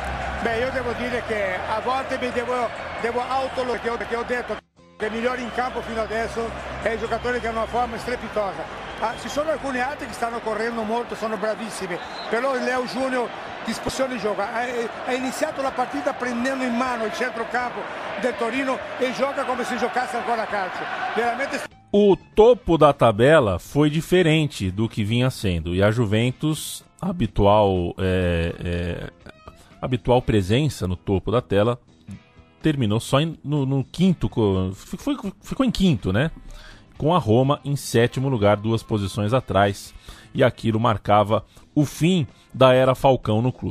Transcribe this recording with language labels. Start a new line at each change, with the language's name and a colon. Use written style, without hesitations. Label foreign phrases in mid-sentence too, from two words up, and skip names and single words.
Italian: Beh, io devo dire che a volte mi devo perché ho detto che il migliore in campo fino adesso è il giocatore che ha una forma strepitosa. Ci sono alcuni altri che stanno correndo molto, sono bravissimi, però il Leo Junior discussione gioca, ha iniziato la partita prendendo in mano il centrocampo del Torino e gioca come se giocasse ancora a calcio. Veramente.
Portuguese: O topo da tabela foi diferente do que vinha sendo, e a Juventus, habitual presença no topo da tela, terminou só no quinto, ficou em quinto, né? Com a Roma em 7º lugar, 2 posições atrás, e aquilo marcava o fim da era Falcão no clube.